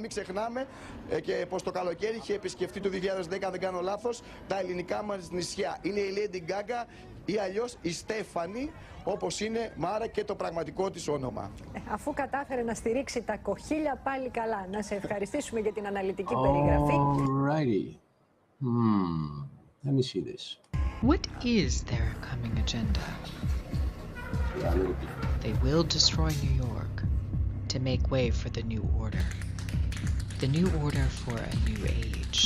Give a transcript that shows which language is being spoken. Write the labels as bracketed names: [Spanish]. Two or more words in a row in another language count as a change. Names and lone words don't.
[Greek] Μην ξεχνάμε και πως το καλοκαίρι είχε επισκεφτεί το 2010, αν δεν κάνω λάθος, τα ελληνικά μας νησιά. Είναι η Lady Gaga ή αλλιώς η Στέφανη, όπως είναι, Μάρα, και το πραγματικό της όνομα. Αφού κατάφερε να στηρίξει τα κοχύλια, πάλι καλά. Να σε ευχαριστήσουμε για την αναλυτική περιγραφή. [English] Alrighty. Let me see this. What is their coming agenda? They will destroy New York to make way for the new order. The new order for a new age.